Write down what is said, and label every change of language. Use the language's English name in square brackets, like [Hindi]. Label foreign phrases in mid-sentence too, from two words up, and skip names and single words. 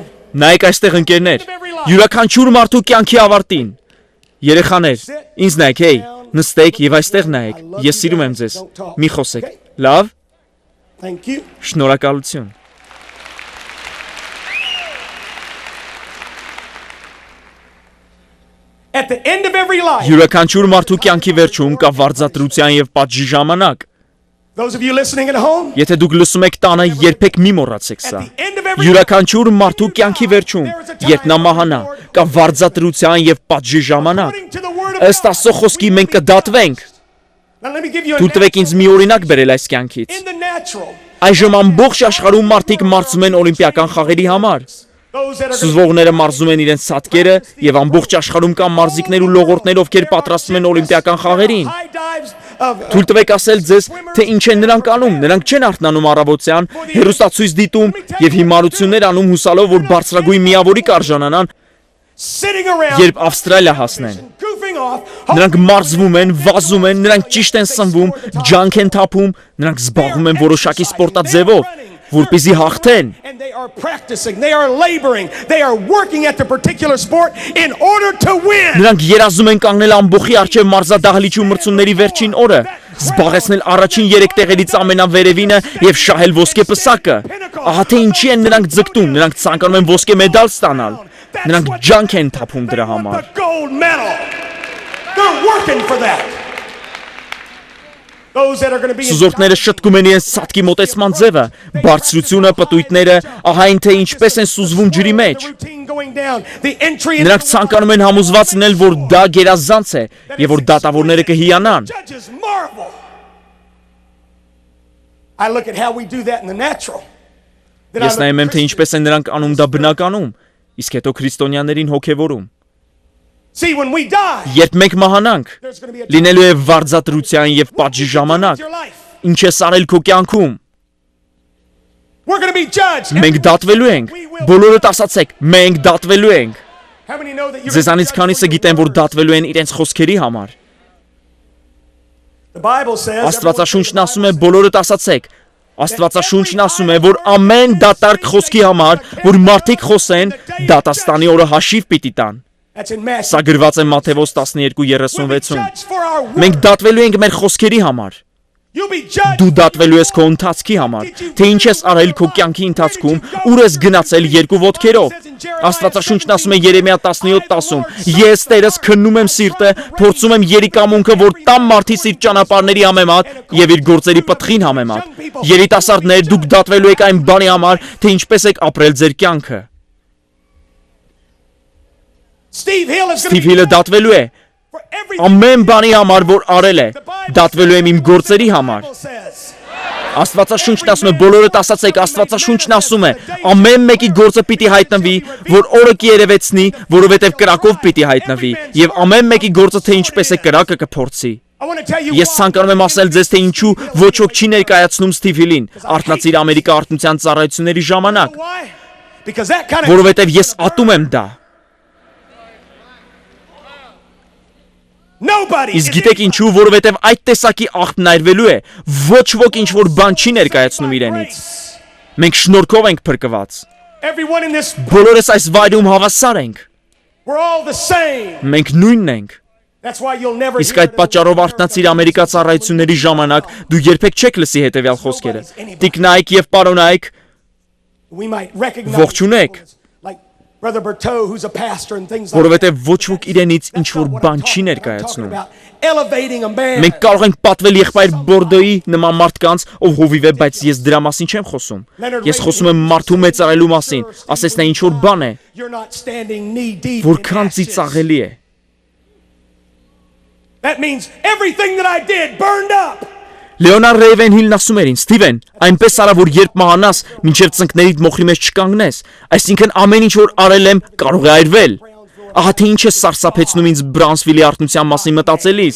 [Armenian] Նայեք այստեղ ընկերներ, յուրաքանչյուր մարդու կյանքի ավարտին։ Երեխաներ, ինձ նայեք, հեյ, նստեք եւ այստեղ նայեք։ Ես սիրում եմ ձեզ։ Մի խոսեք։ Լավ, [English] Thank you. [Armenian] շնորհակալություն։ [English] At the end of every life, [Armenian] Յուրաքանչյուր մարդու կյանքի վերջում կա վարձատրության եւ պատժի ժամանակ։ [English] those of you listening at home, [Armenian] Եթե դուք լսում եք տանը, երբեք մի մոռացեք [English] at [Armenian] սա։ [English] the end of every [Armenian] Յուրաքանչյուր մարդու կյանքի վերջում, երբ նա մահանա, կա վարձատրության եւ պատժի ժամանակ։ [English] according to the word of [Armenian] Ըստ Աստծո խոսքի մենք կդատվենք։ [English] Now let me give you a [Armenian] Դու տվեք ինձ մի օրինակ բերել այս կյանքից։ [English] in the natural. [Armenian] Այժմ ամբողջ աշխարհում մարդիկ մարզում են օլիմպիական խաղերի համար։ [English] Those that are [Armenian] Սուզվողները մարզում են իրենց սատկերը եւ ամբողջ աշխարհում կան մարզիկներ ու լողորդներ, ովքեր պատրաստվում են օլիմպիական խաղերին։ [English] high dives of [Armenian] Թույլ տվեք ասել ձեզ, թե ինչ են նրանք անում։ Նրանք չեն արթնանում առավոտյան, հերոստացույց դիտում եւ հիմարություններ անում հուսալով, որ բարձրագույն միավորի կարժանանան, [English] sitting around [Armenian] երբ Ավստրալիա հասնեն։ [English] goofing off. [Armenian] Նրանք մարզվում են, վազում են, նրանք ճիշտ են սնվում, ջանք են թափում, նրանք զբաղվում են որոշակի սպորտաձևով, որպեսզի հաղթեն։ [English] And they are practicing, they are laboring, they are working at the particular sport in order to win. [Armenian] Նրանք երազում են կանգնել ամբողջի առջև մարզադահլիճի ու մրցումների վերջին օրը, զբաղեցնել առաջին 3 տեղերից ամենավերևինը եւ շահել ոսկե պսակը։ Ահա թե ինչի են նրանք ձգտում, նրանք ցանկանում են ոսկե մեդալ ստանալ։ Նրանք ջանք են թափում դրա [English] The [Armenian] համար։ [English] gold medal. They're working for that. Those that are going to be in [Armenian] Սուզորդները շտկում են իրենց սատկի մոտեցման ձևը, բարձրությունը, պտույտները, ահա այն թե ինչպես են սուզվում ջրի [English] the [Armenian] մեջ։ [English] routine going down, the entry into [Armenian] Նրանք ցանկանում են համոզված լինել, որ դա գերազանց է եւ որ դատավորները կհիանան։ [English] judges marvel. I look at how we do that in the natural. Then I [Armenian] Ես [English] look [Armenian] նայում [English] at [Armenian] եմ թե ինչպես են նրանք անում դա բնականում, իսկ հետո քրիստոնյաներին հոգևորում։ [English] See, when we die, [Armenian] Երբ մենք մահանանք, [English] there's going to be a [Armenian] լինելու է վարձատրության եւ պատժի ժամանակ։ [English] your life. [Armenian] Ինչ ես արել քո կյանքում։ [English] We're going to be judged. [Armenian] Մենք դատվելու ենք։ Բոլորդ ասացեք, մենք դատվելու ենք։ [English] How many know that you're [Armenian] Ձեզանից քանիսը գիտեն, որ դատվելու են իրենց խոսքերի համար։ [English] The Bible says [Armenian] Աստվածաշունչն ասում է, բոլորդ ասացեք։ Աստվածաշունչն ասում է, որ ամեն դատարկ խոսքի համար, որ մարդիկ խոսեն, դատաստանի օրը հաշիվ պիտի տան։ [English] that's in Matthew. [Armenian] Սա գրված է Մատթեոս [English] We'll be [Armenian] 12:36-ում։ [English] judged for our [Armenian] Մենք [English] work. [Armenian] դատվելու ենք մեր խոսքերի համար։ [English] You'll be judged. [Armenian] Դու դատվելու ես քո ընթացքի համար, թե ինչ ես արել քո կյանքի ընթացքում, ուր ես գնացել երկու ոտքերով։ Աստվածաշունչն ասում է Երեմիա 17:10-ում. Ես Տերս քննում եմ սիրտը, փորձում եմ երիկամունքը, որ տամ մարդի սիրտ ճանապարհների համեմատ եւ իր գործերի պտղին համեմատ։ Երիտասարդներ, դուք դատվելու եք այն բանի համար, թե ինչպես եք ապրել ձեր կյանքը։ [English] Steve Hill is [Armenian] Ստիվ [English] going [Armenian] Հիլը [English] to be [Armenian] դատվելու է [English] for everything. [Armenian] ամեն բանի համար, որ արել է։ Դատվելու եմ իմ գործերի համար։ [English] Bible says. [Armenian] Աստվածաշունչն ասում է, բոլորդ ասացեք, Աստվածաշունչն ասում է, ամեն մեկի գործը պիտի հայտնվի, որ օրը կերևեցնի, որովհետև կրակով պիտի հայտնվի, եւ ամեն մեկի գործը թե ինչպես է կրակը կփորձի։ [English] I want to tell you [Armenian] Ես ցանկանում եմ ասել ձեզ, թե ինչու ոչ ոք չի ներկայացնում Ստիվ Հիլին, արթնացիր Ամերիկա արթնության ծառայությունների ժամանակ, [English] why? Because that kind of [Armenian] որովհետև ես ատում եմ դա։ [English] nobody [Armenian] Իսկ գիտեք ինչու, որովհետև այդ տեսակի աղբն այրվելու է, ոչ ոք ինչ որ բան չի ներկայացնում իրենից։ Մենք շնորհքով ենք փրկված։ [English] Everyone in this, [Armenian] Բոլորս այս վայրում հավասար ենք։ [English] we're all the same. [Armenian] Մենք նույնն ենք։ [English] That's why you'll never [Armenian] Իսկ այդ պատճառով արթնացիր ամերիկա ծառայությունների ժամանակ դու երբեք չեք լսի հետևյալ խոսքերը. Տիկնայք եւ պարոնայք, [English] we might recognize [Armenian] ողջունեք, [English] like Brother Berteau, who's a pastor and things like [Armenian] որովհետեւ ոչ ոք իրենից ինչ որ բան չի ներկայացնում։ [English] elevating a man. [Armenian] Մենք կարող ենք պատվել եղբայր Բորդոյի նման մարդկանց, ով հովիվ է, բայց ես դրա մասին չեմ խոսում։ Ես խոսում եմ մարդու մեծարելու մասին, ասես նա ինչ որ բան է, [English] You're not standing knee deep. [Armenian] որքան ծիծաղելի է։ [English] That means everything that I did burned up. [Armenian] Լեոնարդ Ռեյվենհիլն ասում էր ինձ. Սթիվեն, այնպես արա, որ երբ մահանաս, մինչև ծնկներիդ մոխրի մեջ չկանգնես, այսինքն ամեն ինչ որ արել եմ, կարող է այրվել։ Ահա թե ինչ է սարսափեցնում ինձ Բրանսվիլի արթնության մասին մտածելիս։